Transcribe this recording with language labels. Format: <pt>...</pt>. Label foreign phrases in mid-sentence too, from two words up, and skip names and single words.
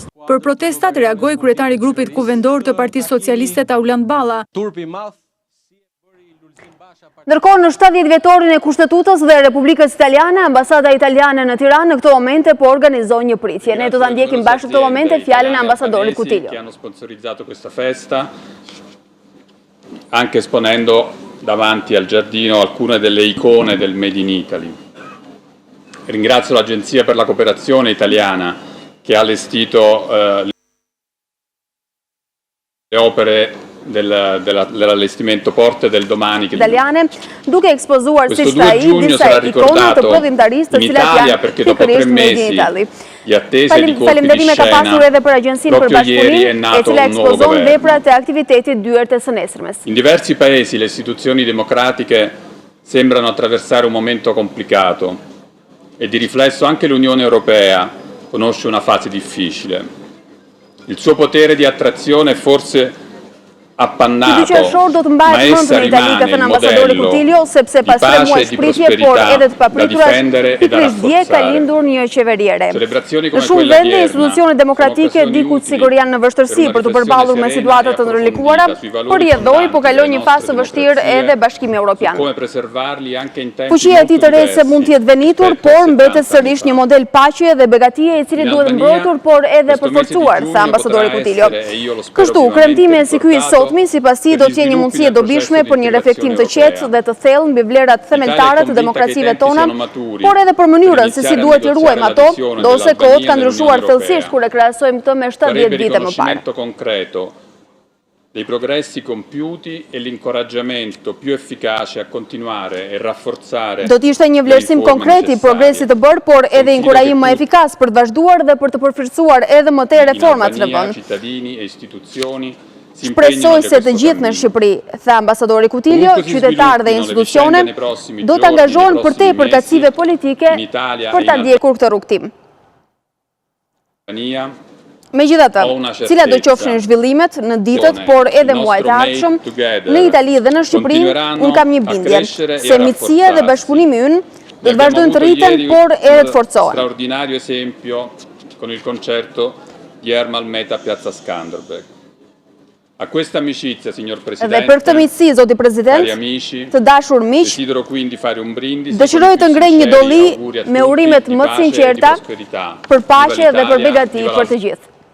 <sq>Për protestat reagoi kryetari i grupit kuvendor të Partisë Socialiste Tauland Balla. Ndërkohë, në 70 vjetorin e Kushtetutës dhe Republikës Italiane, ambasada italiane në Tiranë në këto momente po organizon një pritje. Ne do ta ndjekim bashkë këto momente fjalën e ambasadorit Kutilio.</sq> <it>Che hanno sponsorizzato questa festa, anche esponendo davanti al giardino alcune delle icone del</it> <en>Made in Italy.</en> <it>Ringrazio l'Agenzia per la Cooperazione Italiana che ha allestito le opere dell'allestimento Porte del Domani. Italiane,</it> <sq>duke ekspozuar siç tha ai disa ikona të prodhimtarisë të cilat janë pikërisht</sq> <en>Made in Italy.</en> <sq>Faleminderime ka pasur edhe për Agjencinë për Bashkëpunim, e cila ekspozon veprat e aktivitetit dyert të së nesërmes.</sq> <it>In diversi paesi le istituzioni democratiche sembrano attraversare un momento complicato e di riflesso anche l'Unione Europea conosce una fase difficile. Il suo potere di attrazione è forse appannato, ma essa rimane il modello di pace e di prosperità da difendere e da rafforzare. Celebrazioni come quella odierna</it> <sq>istituzioni demokratike diku sigurisht janë në vështirësi për të përballur me situata të ndërlikuara, por rrjedhoi po kalon një fazë vështirë edhe Bashkimi Evropian. Fuqia e tij të rrezë mund të jetë venitur, por mbetet sërish një model paqe dhe begatie i cili duhet mbrojtur, por edhe përforcuar, tha ambasadori Kutilio. Kështu, kremtimi si ky i sotmi, sipas tij, do të jenë një mundësi e dobishme për një reflektim të qetë dhe të thellë mbi vlerat themeltare të demokracive tona, por edhe për mënyrën se si duhet i ruajmë ato, ndose kohët kanë ndryshuar thellësisht kur e krahasojmë këtë me 70 vite më parë.</sq> <it>Dei progressi compiuti e l'incoraggiamento più efficace a continuare e rafforzare.</it> <sq>Do të ishte një vlerësim konkret i progresit të bërë, por edhe inkurajim më efikas për të vazhduar dhe për të përmirësuar edhe më tej reformat në vend.</sq> <it>Cittadini e istituzioni</it> <sq>Shpresoj se të gjithë në Shqipëri, tha ambasadori Kutilio, qytetarë dhe institucione do të angazhohen për te përkatësive politike për ta ndjekur këtë rrugtim. Megjithatë, cilat do qofshin zhvillimet në ditët, por edhe muajt e ardhshëm, në Itali dhe në Shqipëri, unë kam një bindje, se miqësia dhe bashkëpunimi ynë do të vazhdojnë të rriten, por edhe të forcohen.</sq> <it>Straordinario esempio con il concerto di Ermal Meta a Piazza Skanderbeg. A questa amicizia, signor Presidente,</it> <sq>dhe për këtë miqësi, zoti President, të dashur miq,</sq> <it>desidero quindi fare un brindisi</it> <sq>dëshiroj të ngrej një dolli me urimet më të sinqerta për paqe dhe për begati për të gjithë.</sq>